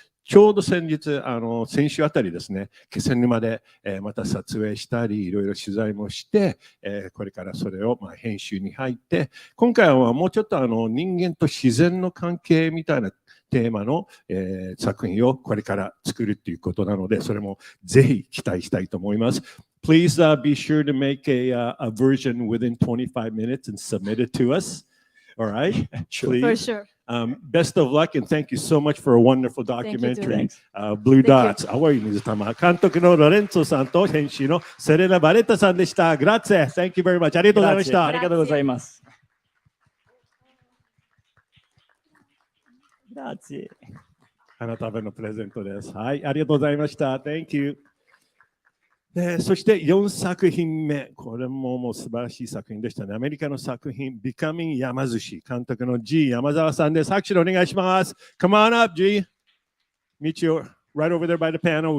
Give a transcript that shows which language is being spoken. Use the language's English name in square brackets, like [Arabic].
[Japanese] ちょうど先週あたりですね、気仙沼でまた撮影したり、いろいろ取材もして、これからそれを編集に入って、今回はもうちょっと人間と自然の関係みたいなテーマの、作品をこれから作るっていうことなので、それもぜひ期待したいと思います。 [English] Please be sure to make a version within 25 minutes and submit it to us. All right? For sure. Best of luck and thank you so much for a wonderful documentary. Blue Dots. [Japanese] 青い水玉。監督のロレンツォさんと編集のセレナ・バレッタさんでした。Grazie. [English] Thank you very much. [Japanese] ありがとうございました。ありがとうございます。 [Italian] Grazie. [Japanese] あなたのためのプレゼントです。はい、ありがとうございました。 [English] Thank you。 [Japanese] そして4作品目、これももう素晴らしい作品でしたね。アメリカの作品、Becoming Yamazushi、監督の G 山沢さんです。拍手でお願いします。 [English] Come on up, G. Meet you right over there by the panel.